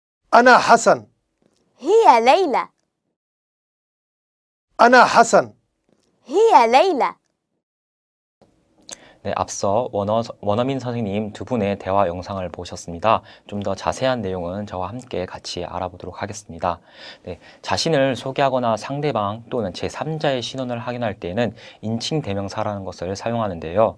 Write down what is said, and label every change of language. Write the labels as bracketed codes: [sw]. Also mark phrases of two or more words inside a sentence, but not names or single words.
[ar] أنا حسن. هي ليلى. أنا حسن. هي ليلى. [ko] 네, 앞서 원어민 선생님 두 분의 대화 영상을 보셨습니다. 좀 더 자세한 내용은 저와 함께 같이 알아보도록 하겠습니다. 네, 자신을 소개하거나 상대방 또는 제3자의 신원을 확인할 때에는 인칭 대명사라는 것을 사용하는데요.